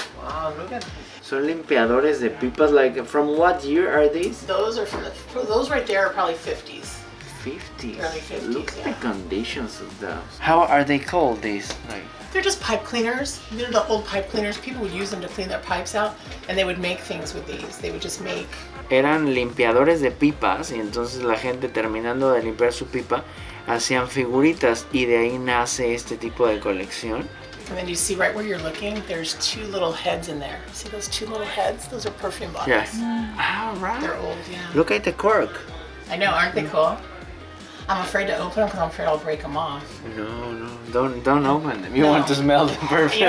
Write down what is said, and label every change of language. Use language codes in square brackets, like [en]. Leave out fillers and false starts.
[en] Wow, look at this. So [es] limpiadores de pipas, [en] like from what year are these? Those are those right there are probably 50s. 50s. Early 50s, Look at the conditions of those. How are they called, these? Like, they're just pipe cleaners. They're the old pipe cleaners. People would use them to clean their pipes out, and they would make things with these. They would just make. [es] Eran limpiadores de pipas, y entonces la gente, terminando de limpiar su pipa, hacían figuritas, y de ahí nace este tipo de colección. [en] And then you see right where you're looking, there's two little heads in there. See those two little heads? Those are perfume bottles. Yes. All right. They're old, yeah. Look at the cork. I know, aren't they cool? I'm afraid to open them because I'm afraid I'll break them off. No, don't open them. You want to smell the perfume.